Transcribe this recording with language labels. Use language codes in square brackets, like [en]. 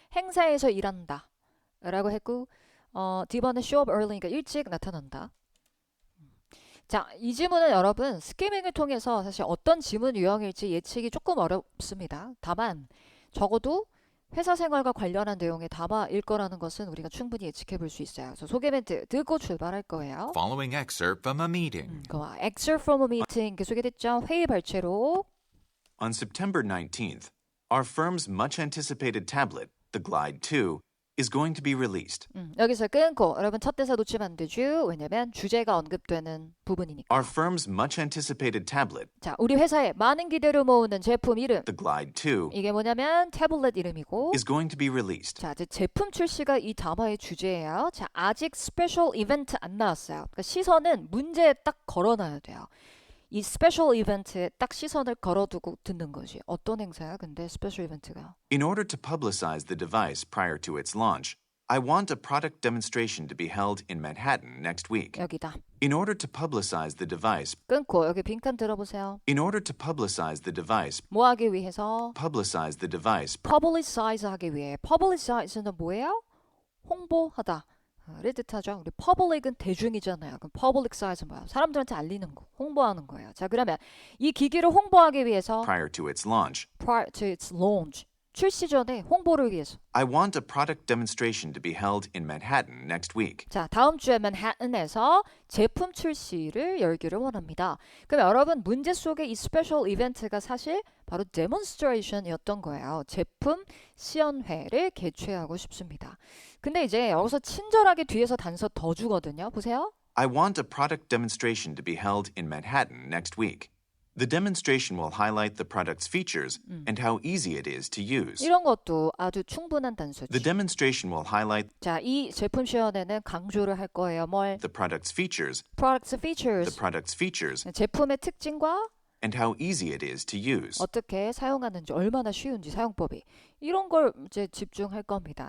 [ko] 행사에서 일한다 라고 했고 D번은 [en] show up early, [ko] 그러니까 일찍 나타난다. 자, 이 지문은 여러분 스키밍을 통해서 사실 어떤 지문 유형일지 예측이 조금 어렵습니다. 다만 적어도 회사 생활과 관련한 내용의 담화일 거라는 것은 우리가 충분히 예측해 볼 수 있어요. 그래서 소개 멘트 듣고 출발할 거예요. [en] Following excerpt from a meeting. Excerpt from a meeting [ko] 소개됐죠? 회의 발췌로. [en] On September 19th, our firm's much-anticipated tablet, the Glide 2, is going to be released. [ko] 여기서 끊고 여러분 첫 대사 놓치면 안 되죠. 왜냐면 주제가 언급되는 부분이니까. [en] Our firm's much anticipated tablet, [ko] 자, 우리 회사에 많은 기대를 모으는 제품 이름. [en] the Glide 2, [ko] 이게 뭐냐면 태블릿 이름이고. [en] is going to be released. [ko] 자, 이제 제품 출시가 이 단어의 주제예요. 자, 아직 스페셜 이벤트 안 나왔어요. 그러니까 시선은 문제에 딱 걸어놔야 돼요. 이 스페셜 이벤트에 딱 시선을 걸어두고 듣는 거지. 어떤 행사야? 근데 스페셜 이벤트가. [en] In order to publicize the device prior to its launch, I want a product demonstration to be held in Manhattan next week. [ko] 여기다. [en] In order to publicize the device, [ko] 끊고 여기 빈칸 들어보세요. [en] in order to publicize the device, [ko] 뭐 하기 위해서? [en] publicize the device, [ko] publicize 하기 위해. publicize는 뭐예요? 홍보하다. 를 뜻하죠. 우리 public은 대중이잖아요. 그럼 publicize는 뭐야? 사람들한테 알리는 거, 홍보하는 거예요. 자, 그러면 이 기기를 홍보하기 위해서 [en] prior to its launch, prior to its launch, [ko] 출시 전에 홍보를 위해서. [en] I want a product demonstration to be held in Manhattan next week. [ko] 자, 다음 주에 맨하튼에서 제품 출시를 열기를 원합니다. 그럼 여러분 문제 속에 이 스페셜 이벤트가 사실 바로 demonstration이었던 거예요. 제품 시연회를 개최하고 싶습니다. 근데 이제 여기서 친절하게 뒤에서 단서 더 주거든요. 보세요. [en] I want a product demonstration to be held in Manhattan next week. The demonstration will highlight the product's features and how easy it is to use. [ko] 이런 것도 아주 충분한 단서지. [en] The demonstration will highlight [ko] 자, 이 제품 시연회는 강조를 할 거예요. 뭘? [en] the product's features, products the features. product's features, [ko] 제품의 특징과 [en] and how easy it is to use. [ko] 어떻게 사용하는지 얼마나 쉬운지 사용법이 이런 걸 이제 집중할 겁니다.